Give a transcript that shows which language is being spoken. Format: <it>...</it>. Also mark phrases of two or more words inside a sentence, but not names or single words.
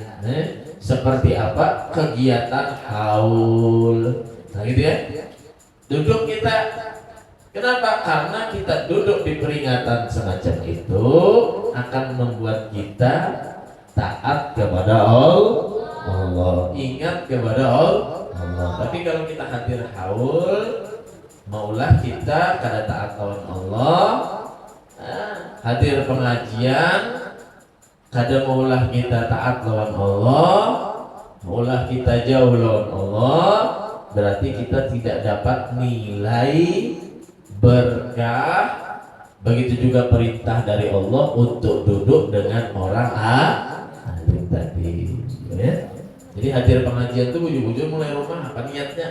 <id>Seperti apa? Kegiatan haul. Nah gitu ya. Duduk kita, kenapa? Karena kita duduk di peringatan semacam itu akan membuat kita taat kepada Allah, ingat kepada Allah.</id> <bjn>Tapi kalau kita hadir haul, maulah kita kada taat lawan Allah. Hadir pengajian kada maulah kita taat lawan Allah, maulah kita jauh lawan Allah,</bjn> <id>berarti kita tidak dapat nilai berkah. Begitu juga perintah dari Allah untuk duduk dengan orang alim tadi ya. Jadi hadir pengajian itu ujung-ujung mulai rumah apa niatnya?</id>